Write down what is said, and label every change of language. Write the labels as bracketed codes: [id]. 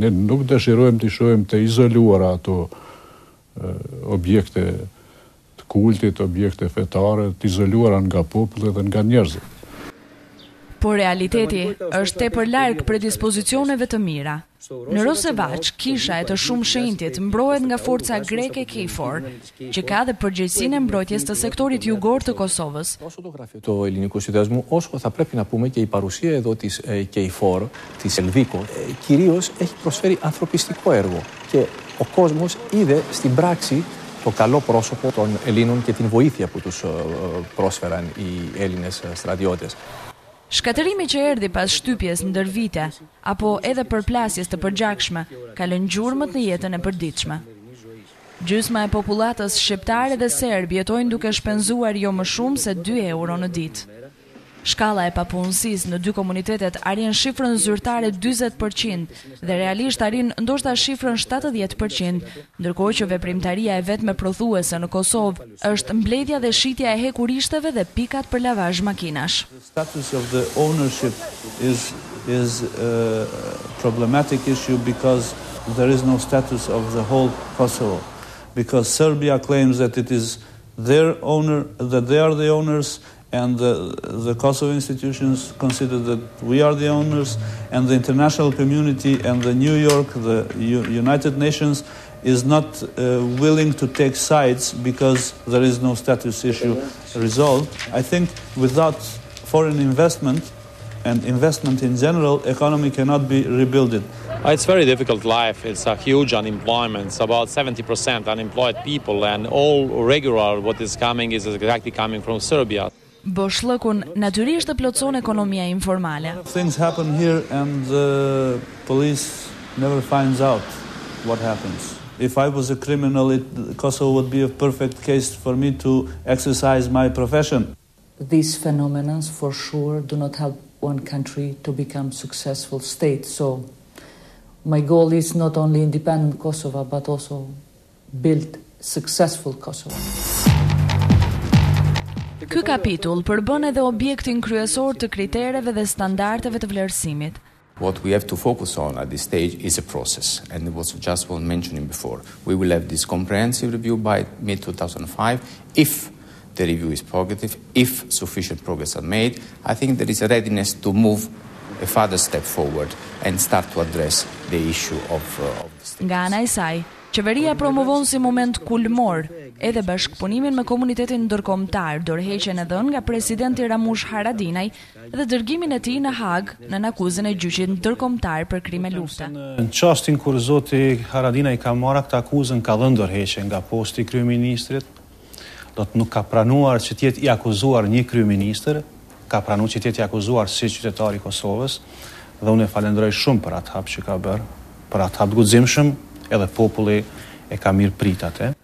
[sq] Ne nuk dëshirojmë të shohim të izoluara ato objekte të kultit, objekte fetare, të izoluara nga populli dhe nga njerëzit. Por realiteti është tepër larg predispozicioneve të mira. Në Rosevac, kisha e të shumë shenjtit mbrohet nga forca greke KFOR, që ka dhe përgjegjësinë e mbrojtjes të sektorit jugor të Kosovës. [el] Το ελληνικού συνδυασμού, όσο θα πρέπει να πούμε και η παρουσία εδώ της KFOR, της Ελβίκο, κυρίως έχει προσφέρει ανθρωπιστικό έργο και ο κόσμος είδε στην πράξη το καλό πρόσωπο των Ελλήνων και την βοήθεια που τους πρόσφεραν οι Έλληνες στρατιώτες. [sq] Shkatërimi që erdhi pas shtypjes ndër vite, apo edhe përplasjes të përgjakshme, ka lënë gjurmët në jetën e përditshme. Gjysma e popullatës shqiptare dhe serb jetojnë duke shpenzuar jo më shumë se 2 euro në ditë. Shkalla e papunësisë në 2 komunitetet arrin shifrën zyrtare 40% dhe realisht arrin ndoshta shifrën 70%, ndërkohë që veprimtaria e vetme prodhuese në Kosovë është mbledhja dhe shitja e hekurishteve dhe pikat për lavazh makinash. [en] The status of the ownership is a problematic issue because there is no status of the whole Kosovo. Because Serbia claims that it is their owner, that they are the owners, and the Kosovo institutions consider that we are the owners, and the international community and the New York, the United Nations, is not willing to take sides because there is no status issue resolved. I think without foreign investment and investment in general, economy cannot be rebuilt. It's very difficult life. It's a huge unemployment. It's about 70% unemployed people, and all regular what is coming is exactly coming from Serbia. [sq] Boshllëkun natyrisht të plotson ekonomia informale. [en] Things happen here and the police never finds out what happens. If I was a criminal, Kosovo would be a perfect case for me to exercise my profession. These phenomena for sure do not help one country to become successful state. So my goal is not only independent Kosovo but also build successful Kosovo. [sq] Ky kapitull përbën edhe objektin kryesor të kritereve dhe standardeve të vlerësimit. [en] What we have to focus on at this stage is a process, and it was just one mentioning before. We will have this comprehensive review by mid-2005. If the review is positive, if sufficient progress are made, I think there is a readiness to move a further step forward and start to address the issue of this. [sq] Nga ana e saj, qeveria promovon si moment kulmor edhe bashkëpunimin me komunitetin ndërkombëtar, dorëheqjen e dhënë nga presidenti Ramush Haradinaj dhe dërgimin e tij në Hag në akuzën e gjyqit ndërkombëtar për krime lufte. Në çastin kur zoti Haradinaj ka marrë këtë akuzën, ka dhënë dorëheqje nga posti i kryeministrit, do të nuk ka pranuar që të jetë i akuzuar një kryeministër, ka pranuar që të jetë i akuzuar si qytetar i Kosovës, dhe unë e falenderoj shumë për atë hap që ka bërë, për atë hap të guximshëm, edhe populli e ka mirë prit atë.